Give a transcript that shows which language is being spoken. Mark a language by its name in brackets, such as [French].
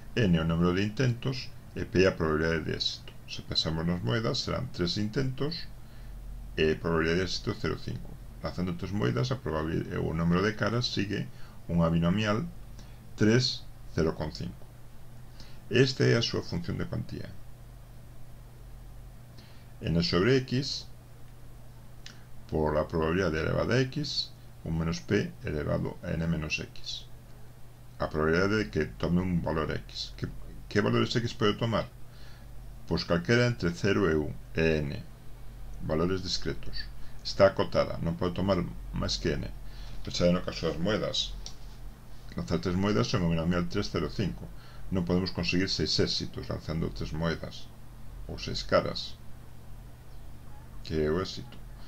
[Galician] N é o número de intentos e P é a probabilidade de éxito. Se pensamos nas moedas, serán 3 intentos e a probabilidade de éxito 0,5. Lanzando 3 moedas, o número de caras sigue unha binomial 3, 0,5. Esta é a súa función de cuantía. N sobre x [Spanish] por la probabilidad elevada a x, un menos p elevado a n menos x. [Galician] A probabilidad de que tome un valor x. [Spanish] ¿Qué valores x puede tomar? [Galician] Pues calquera entre 0 e 1 e n, valores discretos. Está acotada, non pode tomar máis que n. Pensade no caso das moedas. Lanzar 3 moedas son o binomial 305. Non podemos conseguir 6 éxitos lanzando 3 moedas ou 6 caras, que é o éxito.